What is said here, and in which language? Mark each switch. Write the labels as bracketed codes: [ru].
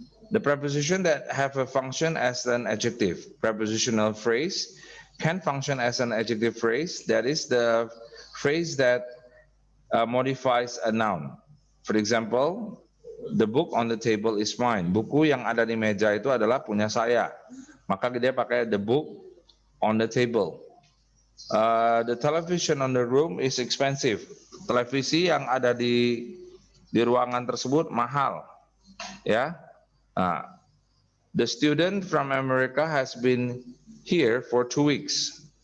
[en] The preposition that have a function as an adjective. Prepositional phrase can function as an adjective phrase. That is the phrase that modifies a noun. For example, the book on the table is mine. [id] Buku yang ada di meja itu adalah punya saya. Maka dia pakai [en] the book on the table. The television on the room is expensive. [id] Televisi yang ada di ruangan tersebut mahal. Ya. [en] The student from America has been here for 2 weeks.